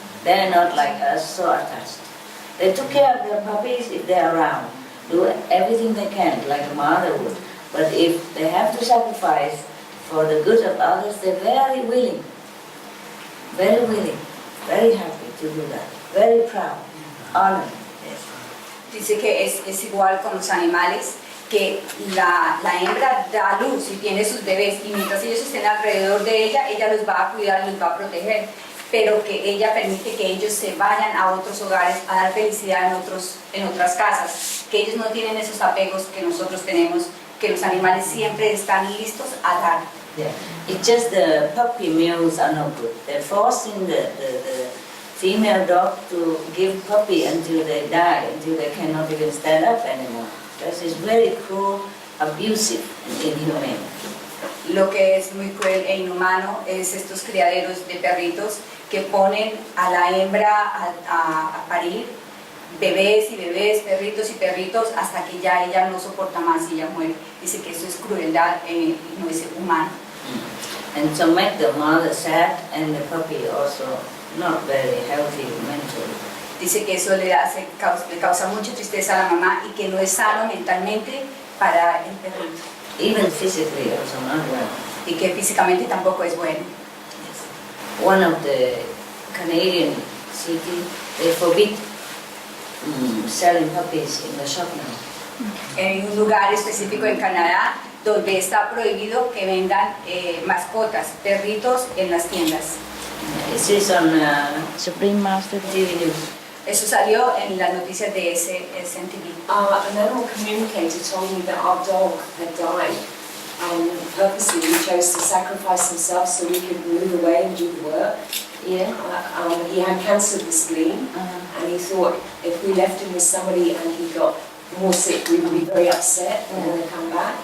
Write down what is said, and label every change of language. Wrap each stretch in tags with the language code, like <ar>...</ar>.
<en>They're not like us, so attached. They took care of their puppies if they're around, do everything they can, like a mother would. But if they have to sacrifice for the good of others, they're very willing very willing, very happy to do that, very proud, honored.</en> <es>Dice que es igual con los animales, que la hembra da luz y tiene sus bebés, y mientras ellos estén alrededor de ella, ella los va a cuidar, los va a proteger, pero que ella permite que ellos se vayan a otros hogares a dar felicidad en otras casas, que ellos no tienen esos apegos que nosotros tenemos, que los animales siempre están listos a dar.</es> <en>Yeah. It's just the puppy mills are no good. They're forcing the female dog to give puppy until they die, until they cannot even stand up anymore. This is very cruel, abusive, and inhumane.</en> <es>Lo que es muy cruel e inhumano es estos criaderos de perritos que ponen a la hembra a parir bebés y bebés, perritos y perritos, hasta que ya ella no soporta más y ella muere. Dice que eso es crueldad, no es humano.</es> <en>And to make the mother sad and the puppy also not very healthy mentally.</en> <es>Dice que eso le causa mucha tristeza a la mamá y que no es sano mentalmente para el perrito.</es> <en>Even physically also not well.</en> <es>Y que físicamente tampoco es bueno.</es> <en>Yes. One of the Canadian cities, they forbid selling puppies in the shop now.</en> <es>En un lugar específico en Canadá donde está prohibido que vendan mascotas, perritos en las tiendas.</es> <en>This is on Supreme Master TV News.</en> <es>Eso salió en las noticias de SNTV.</es> <en>An animal communicator told me that our dog had died. Purposely, he chose to sacrifice himself so we could move away and do the work. Yeah. He had cancer of the spleen, and he thought if we left him with somebody and he got more sick, we would be very upset and want to come back.</en>